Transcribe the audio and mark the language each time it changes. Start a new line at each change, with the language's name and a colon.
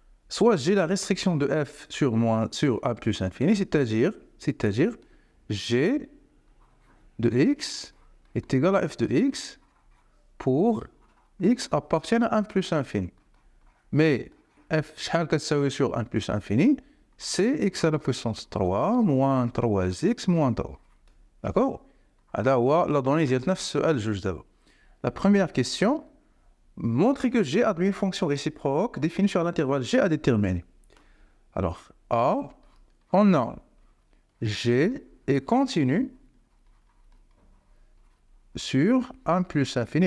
French: Soit j'ai la restriction de f sur a plus infini, c'est-à-dire g de x est égal à f de x pour x appartient à 1 plus infini. Mais f,
Arabic: شحال كتساوي
French: sur 1 plus infini, c'est x à la puissance 3 moins 3x moins 3. D'accord?
Arabic: هذا هو
French: la donnée
Arabic: ديالنا في السؤال جوج دابا.
French: La première question, montrer que G admet une fonction réciproque définie sur l'intervalle G à déterminer. Alors, A, on a G est continu sur 1 plus infini.